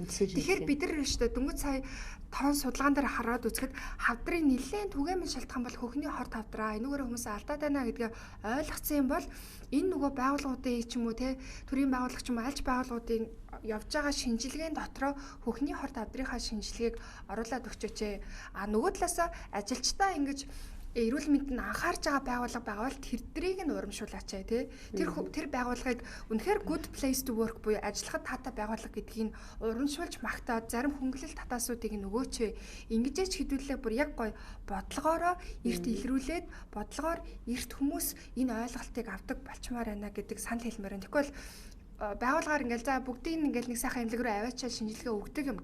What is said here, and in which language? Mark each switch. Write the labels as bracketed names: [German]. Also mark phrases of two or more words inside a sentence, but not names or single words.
[Mongolian] Тэгэхээр бид нар шүү дээ дөнгөж сая тоон судалгаан дээр хараад үзэхэд хавдрын нэлээд түгээмэл шалтгаан бол хөхний хорт хавдраа энүүгээр хүмүүсээ алдаад байна гэдгээ ойлгоцсон юм бол энэ нөгөө байгууллагуудын ч юм уу те төрийн байгууллага ч юм уу альж байгууллагуудын явж байгаа шинжилгээний дотроо хөхний хорт хавдрынхаа шинжилгээг оруулаад өгчөөч. Нөгөө талаасаа ажилчдаа ингэж эрүүл мэндэд анхаарч байгаа байгууллага байвал тэрдрийг нь урамшуулаач тий. Тэр байгууллагыг үнэхээр [English] good place to work [Mongolian] буюу ажиллахад таатай байгууллага гэдгийг нь урамшуулж магтаад зарим хөнгөлөлт татаасуудыг нь өгөөч. Ингэжээч хэдүүлээ бүр яг гоё бодлогоороо эрт илрүүлээд бодлогоор эрт хүмүүс энэ ойлголтыг авдаг болчмоор байна гэдэг санал хэлмээр байна. Тэгвэл байгууллагаар ингээл за бүгдийг ингээл нэг сайхан имлэг рүү аваачаад шинжилгээ өгдөг юм.